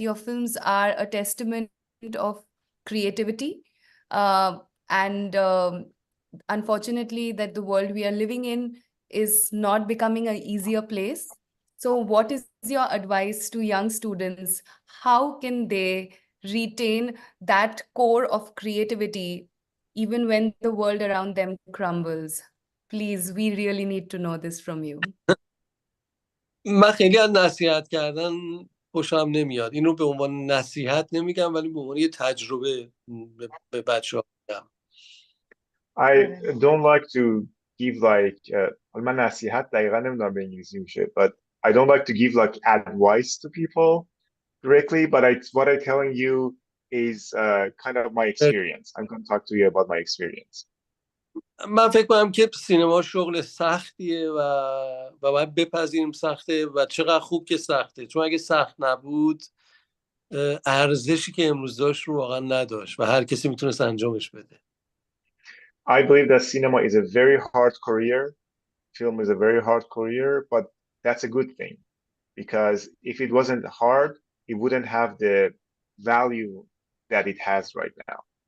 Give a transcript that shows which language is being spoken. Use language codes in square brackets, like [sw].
[en] Your films are a testament of creativity, and unfortunately, that the world we are living in is not becoming an easier place. So, what is your advice to young students? How can they retain that core of creativity even when the world around them crumbles? Please, we really need to know this from you. [fa] من خیلی از نصیحت کردن خوشم نمیاد. اینو به عنوان نصیحت نمیگم، ولی به عنوان یه تجربه به بچه‌ها میگم. [en] I don't like to give like [fa] حالا من نصیحت دقیقا نمیدونم به انگلیسی میشه [en] but I don't like to give like advice to people directly but what I'm telling you is kind of my experience. I'm going to talk to you about my experience. [fa] من فکر کنم که سینما شغل سختیه و باید بپذیریم سخته و چقدر خوب که سخته، چون اگه سخت نبود ارزشی که امروز داشت رو واقعا نداشت و هر کسی میتونست انجامش بده. [en] I believe that cinema is a very hard career. Film is a very hard career, but that's a good thing because if it wasn't hard, it wouldn't have the value that it has right now.